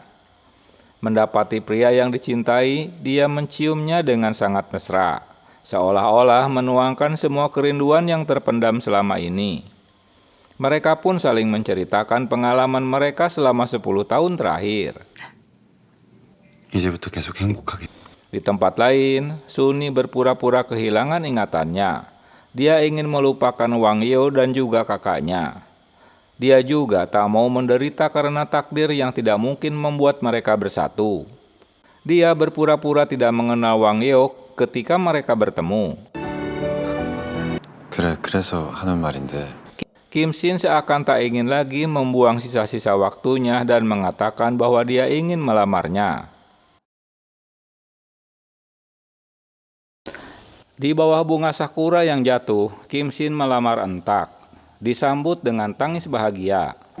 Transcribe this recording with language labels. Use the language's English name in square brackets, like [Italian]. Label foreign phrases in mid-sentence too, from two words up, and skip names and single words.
[Indonesian] Mendapati pria yang dicintai, dia menciumnya dengan sangat mesra, seolah-olah menuangkan semua kerinduan yang terpendam selama ini. Mereka pun saling menceritakan pengalaman mereka selama 10 tahun terakhir. [Korean] 이제부터 계속 행복하게. [Indonesian] Di tempat lain, Suni berpura-pura kehilangan ingatannya. Dia ingin melupakan Wang Yo dan juga kakaknya. Dia juga tak mau menderita karena takdir yang tidak mungkin membuat mereka bersatu. Dia berpura-pura tidak mengenal Wang Yo ketika mereka bertemu. [Korean] 그래서 하는 말인데. [Indonesian] Kim Shin seakan tak ingin lagi membuang sisa-sisa waktunya dan mengatakan bahwa dia ingin melamarnya. Di bawah bunga sakura yang jatuh, Kim Shin melamar Entak. Disambut dengan tangis bahagia.